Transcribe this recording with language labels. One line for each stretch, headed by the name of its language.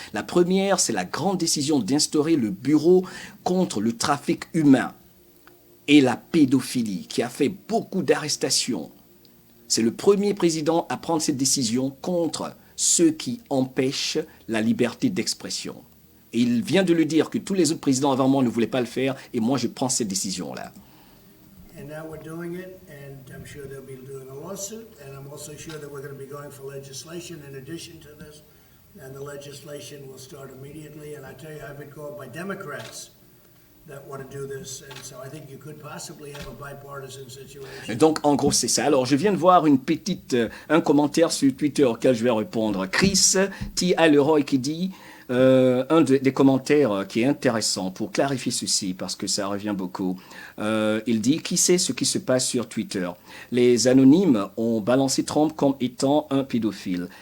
French: La première, c'est la grande décision d'instaurer le bureau contre le trafic humain et la pédophilie, qui a fait beaucoup d'arrestations. C'est le premier président à prendre cette décision contre ceux qui empêchent la liberté d'expression. Et il vient de le dire que tous les autres présidents avant moi ne voulaient pas le faire, et moi je prends cette décision-là.
English: And now we're doing it, and I'm sure they'll be doing a lawsuit, and I'm also sure that we're going to be going for legislation in addition to this, and the legislation will start immediately. And I tell you, I've been called by Democrats that want to do this, and so I think you could possibly have a bipartisan situation.
French: Donc, en gros, c'est ça. Alors, je viens de voir un commentaire sur Twitter auquel je vais répondre. Chris T. Leroy qui dit, des commentaires qui est intéressant pour clarifier ceci, parce que ça revient beaucoup. Il dit, qui sait ce qui se passe sur Twitter? Les anonymes ont balancé Trump comme étant un pédophile.